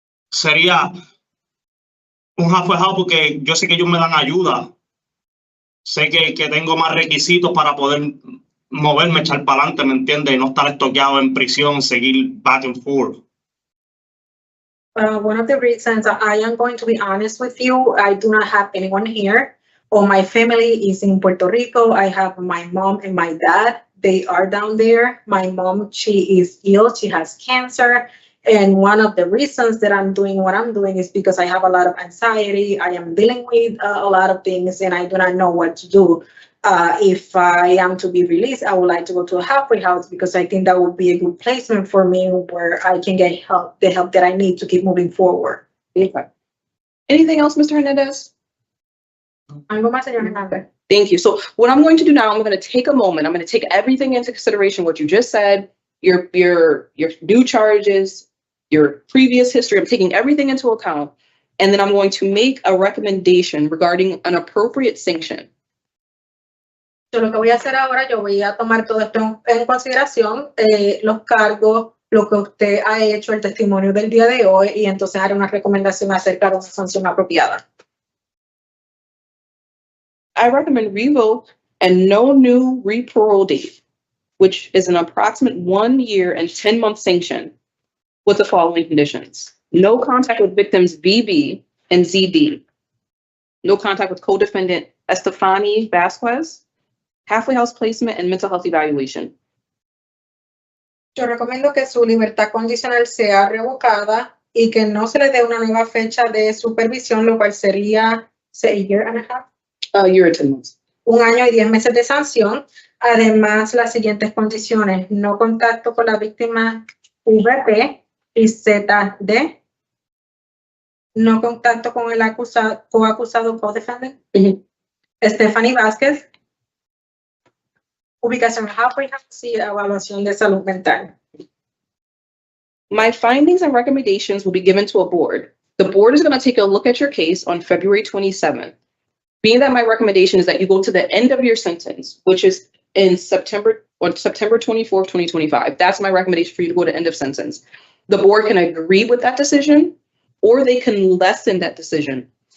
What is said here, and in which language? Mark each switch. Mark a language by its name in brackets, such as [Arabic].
[Spanish] Sería un halfway house porque yo sé que ellos me dan ayuda. Sé que tengo más requisitos para poder moverme, echar para adelante, ¿me entiendes? Y no estar estoqueado en prisión, seguir [English] back and forth. One of the reasons I am going to be honest with you, I do not have anyone here. All my family is in Puerto Rico. I have my mom and my dad. They are down there. My mom, she is ill. She has cancer. And one of the reasons that I'm doing what I'm doing is because I have a lot of anxiety. I am dealing with a lot of things and I do not know what to do. If I am to be released, I would like to go to a halfway house because I think that would be a good placement for me where I can get help, the help that I need to keep moving forward. Okay. Anything else, Mr. Hernandez? [Spanish] Algo más, señor Hernandez. [English] Thank you. So what I'm going to do now, I'm going to take a moment. I'm going to take everything into consideration, what you just said, your new charges, your previous history. I'm taking everything into account. And then I'm going to make a recommendation regarding an appropriate sanction. [Spanish] Yo lo que voy a hacer ahora, yo voy a tomar todo esto en consideración, los cargos, lo que usted ha hecho, el testimonio del día de hoy, y entonces haré una recomendación acerca de una sanción apropiada. [English] I recommend revoke and no new re-parole date, which is an approximate 1 year and 10-month sanction with the following conditions. No contact with victims VB and ZD. No contact with co-defendant Estefany Vasquez. Halfway house placement and mental health evaluation. [Spanish] Yo recomiendo que su libertad condicional sea revocada y que no se le dé una nueva fecha de supervisión, lo cual sería [English] a year and a half. A year and 10 months. [Spanish] 1 año y 10 meses de sanción. Además, las siguientes condiciones: no contacto con la víctima VP y ZD. No contacto con el coacusado co-defendant. Estefany Vázquez. Ubicación halfway house y evaluación de salud mental. [English] My findings and recommendations will be given to a board. The board is going to take a look at your case on February 27th. Being that my recommendation is that you go to the end of your sentence, which is in September 24th, 2025. That's my recommendation for you to go to end of sentence. The board can agree with that decision, or they can lessen that decision.